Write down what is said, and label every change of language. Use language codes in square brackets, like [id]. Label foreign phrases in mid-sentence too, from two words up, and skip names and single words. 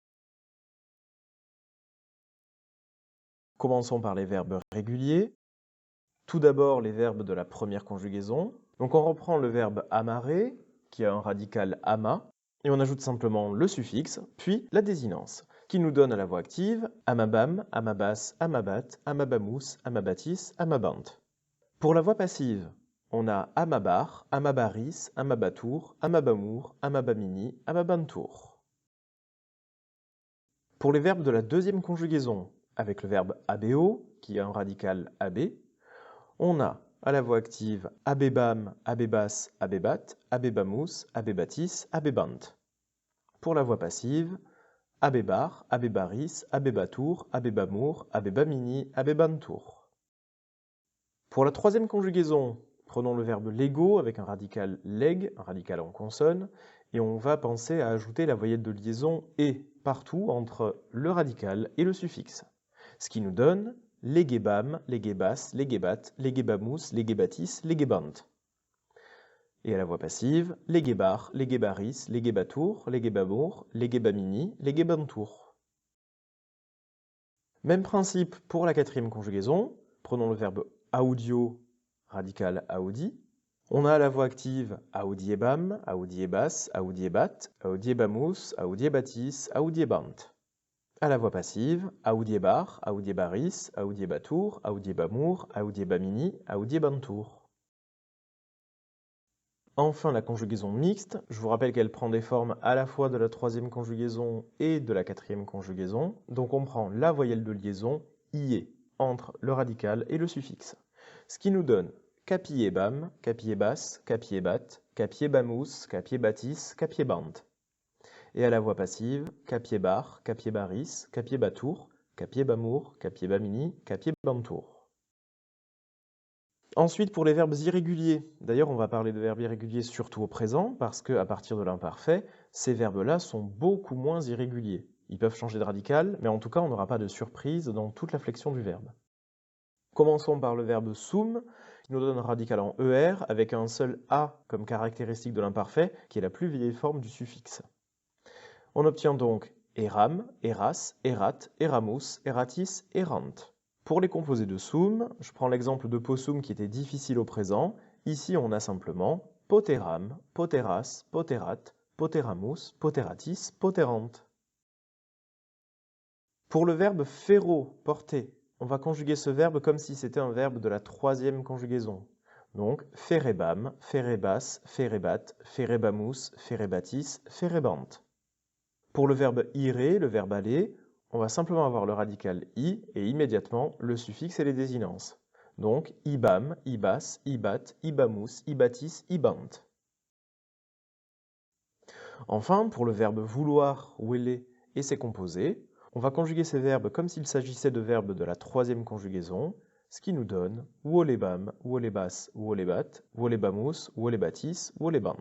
[fr] Commençons par les verbes réguliers. Tout d'abord, les verbes de la première conjugaison. Donc on reprend le verbe amarrer, qui a un radical ama, et on ajoute simplement le suffixe, puis la désinence, qui nous donne à la voix active [la] amabam, amabas, amabat, amabamus, amabatis, amabant. [fr] Pour la voix passive, on a [la] amabar, amabaris, amabatour, amabamour, amabamini, amabantour. [fr] Pour les verbes de la deuxième conjugaison, avec le verbe abeo, qui a un radical ab, on a à la voix active [la] abebam, abebas, abebat, abebamus, abebatis, abebant. [fr] Pour la voix passive, [la] abebar, abebaris, abebatour, abebamour, abebamini, abebantour. [fr] Pour la troisième conjugaison, prenons le verbe lego avec un radical leg, un radical en consonne, et on va penser à ajouter la voyelle de liaison et partout entre le radical et le suffixe. Ce qui nous donne [la] legebam, legebas, legebat, legebamus, legebatis, legebant. [fr] Et à la voix passive, [la] legebar, legebaris, legebatour, legebamour, legebamini, legebantour. [fr] Même principe pour la quatrième conjugaison, prenons le verbe audio, radical audi. On a la voix active [la] audiebam, audiebas, audiebat, audiebamus, audiebatis, audiebant. [fr] À la voix passive [la] audiebar, audiebaris, audiebatour, audiebamour, audiebamini, audiebantour. [fr] Enfin, la conjugaison mixte, je vous rappelle qu'elle prend des formes à la fois de la troisième conjugaison et de la quatrième conjugaison. Donc on prend la voyelle de liaison ie entre le radical et le suffixe. Ce qui nous donne [la] capiebam, capiebas, capiebat, capiebamus, capiebatis, capiebant. [fr] Et à la voix passive, [la] capiebar, capiebaris, capiebatour, capiebamour, capiebamini, capiebantour. [fr] Ensuite, pour les verbes irréguliers, d'ailleurs on va parler de verbes irréguliers surtout au présent, parce qu'à partir de l'imparfait, ces verbes-là sont beaucoup moins irréguliers. Ils peuvent changer de radical, mais en tout cas on n'aura pas de surprise dans toute la flexion du verbe. Commençons par le verbe sum, qui nous donne un radical en ER, avec un seul A comme caractéristique de l'imparfait, qui est la plus vieille forme du suffixe. On obtient donc [la] eram, eras, erat, eramus, eratis, erant. [fr] Pour les composés de sum, je prends l'exemple de possum qui était difficile au présent. Ici, on a simplement [la] poteram, poteras, poterat, poteramus, poteratis, poterant. [fr] Pour le verbe ferro, porter, on va conjuguer ce verbe comme si c'était un verbe de la troisième conjugaison. Donc, [la] ferebam, ferebas, ferebat, ferebamus, ferebatis, ferebant. [fr] Pour le verbe ire, le verbe aller, on va simplement avoir le radical i et immédiatement le suffixe et les désinences. [la] Donc ibam, ibas, ibat, ibamus, ibatis, ibant. [fr] Enfin, pour le verbe vouloir, wele et ses composés, on va conjuguer ces verbes comme s'il s'agissait de verbes de la troisième conjugaison, ce qui nous donne [la] wolebam, wolebas, wolebat, wolebamus, wolebatis, wolebant.